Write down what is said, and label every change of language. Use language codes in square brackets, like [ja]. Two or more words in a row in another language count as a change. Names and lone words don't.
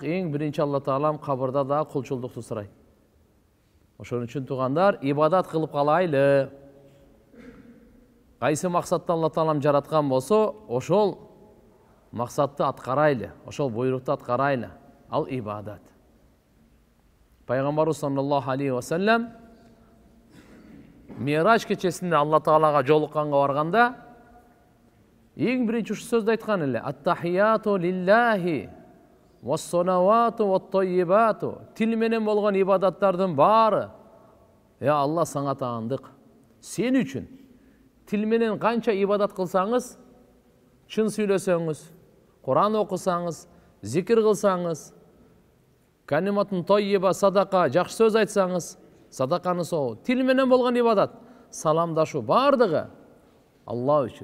[ky] Эң биринчи Алла Таалам кабырда да кулчулдукту сурайт. Ошон үчүн туугандар, ибадат кылып калайлы. Кайсы максатта Алла Таалам жараткан болсо, ошол максатты аткарайлы, ошол буйрукту аткарайлы. Ал ибадат. Пайгамбарыбыз [ar] صلى الله عليه وسلم [ky] Мираж кечесинде Алла Таалага жолукканга барганда эң биринчи ушу сөздү айткан эле: [ar] «التحيات لله والصلوات والطيبات». [ky] Тил менен болгон ибадаттардын баары, Алла саңа таандык. Сен үчүн тил менен канча ибадат кылсаңыз, чын сүйлөсөңүз, Кур'ан окусаңыз, зикир кылсаңыз, [ar] كلمة طيبة, [ky] садака, жакшы сөз айтсаңыз, садаканы соо, тил менен болгон ибадат, саламдашуу бардыгы Алла үчүн.